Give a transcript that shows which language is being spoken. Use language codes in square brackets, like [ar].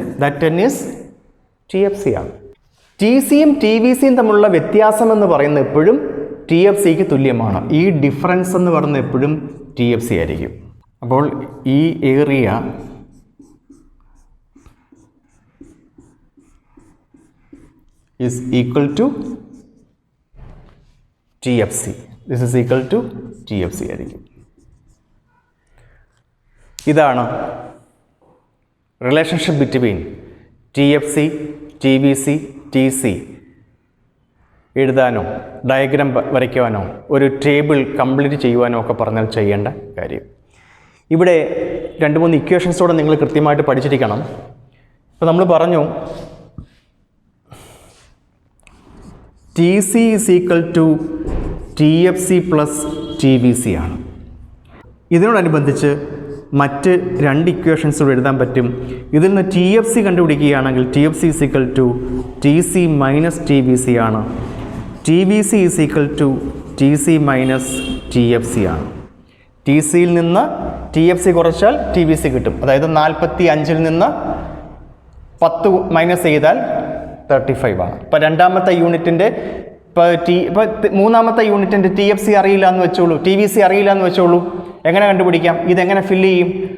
[en] That 10 is TFC [ml] ആണ്. TCയും TVCയും തമ്മിലുള്ള വ്യത്യാസം എന്ന് പറയുന്നത് എപ്പോഴും TFCക്ക് തുല്യമാണ്. ഈ ഡിഫറൻസ് എന്ന് പറയുന്നത് എപ്പോഴും TFC ആയിരിക്കും. അപ്പോൾ ഈ area [en] is equal to TFC. This is equal to TFC [ml] ആയിരിക്കും. ഇതാണ് [en] relationship between [ml] TFC, TVC, TC എഴുതാനോ ഡയഗ്രാം വരയ്ക്കുവാനോ ഒരു ടേബിൾ കംപ്ലീറ്റ് ചെയ്യുവാനോ ഒക്കെ പറഞ്ഞാൽ ചെയ്യേണ്ട കാര്യം. ഇവിടെ 2-3 ഇക്വേഷൻസോടെ നിങ്ങൾ കൃത്യമായിട്ട് പഠിച്ചിരിക്കണം. ഇപ്പോൾ നമ്മൾ പറഞ്ഞു [en] TC is equal to TFC plus TVC [ml] ആണ്. ഇതിനോടനുബന്ധിച്ച് മറ്റ് 2 ഇക്വേഷൻസ് എഴുതാൻ പറ്റും. ഇതിൽ നിന്ന് TFC കണ്ടുപിടിക്കുകയാണെങ്കിൽ [en] TFC is equal to TC minus TVC [ml] ആണ്. [en] TVC is equal to TC minus TFC [ml] ആണ്. TCയിൽ നിന്ന് TFC കുറച്ചാൽ TVC കിട്ടും. അതായത് 45-ൽ നിന്ന് 10 മൈനസ് ചെയ്താൽ 35 ആണ്. ഇപ്പോൾ രണ്ടാമത്തെ യൂണിറ്റിൻ്റെ ഇപ്പോൾ മൂന്നാമത്തെ യൂണിറ്റിൻ്റെ TFC അറിയില്ല എന്ന് വെച്ചോളൂ, TVC അറിയില്ല എന്ന് വെച്ചോളൂ. എങ്ങനെ കണ്ടുപിടിക്കാം? ഇതെങ്ങനെ ഫില്ല് ചെയ്യും?